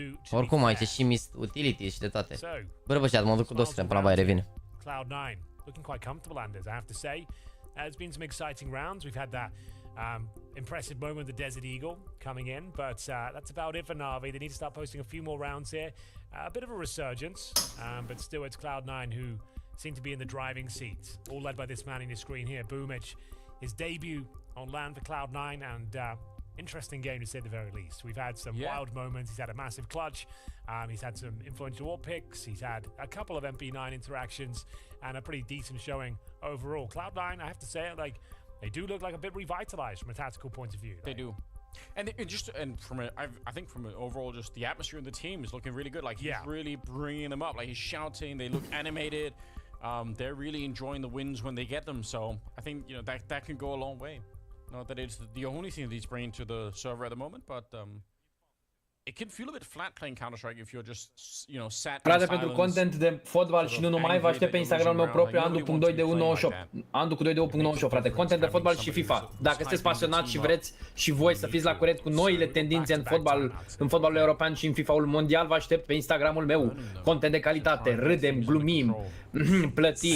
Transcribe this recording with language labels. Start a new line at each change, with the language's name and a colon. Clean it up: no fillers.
Romanian: Oricum aici e și miss utility și de toate. Bă, bășat, mă duc cu 200 până la baie revine.
English: Cloud9 looking quite comfortable, Anders, I have to say. There's been some exciting rounds. We've had that impressive moment with the Desert Eagle coming in, but that's about it for NaVi. They need to start posting a few more rounds here. A bit of a resurgence, but still it's Cloud9 who seem to be in the driving seat, all led by this man in your screen here, Boomage. His debut on land for Cloud9, and interesting game to say the very least. We've had some wild moments. He's had a massive clutch. He's had some influential wall picks. He's had a couple of MP9 interactions and a pretty decent showing overall. Cloud9, I have to say it, like, they do look like a bit revitalized from a tactical point of view. They do. And from I think from an overall, just the atmosphere in the team is looking really good. Like, he's really bringing them up. Like, he's shouting. They look animated. They're really enjoying the wins when they get them. So I think, you know, that can go a long way. Not that it's the only thing that he's bringing to the server at the moment, but it can feel a bit flat playing Counter-Strike if you're just, you know, sat in
Romanian: Frate,
English: silence.
Romanian: pentru content de fotbal și nu numai, vă aștept pe Instagramul meu propriu, Andu.2 de 198. Andu cu 2 de 1.98, frate. Content de fotbal și FIFA. Dacă sunteți pasionați și vreți și voi să fiți la curent cu noile tendințe în fotbalul european și în FIFA-ul mondial, vă aștept pe Instagramul meu. Content de calitate, râdem, glumim, plătim.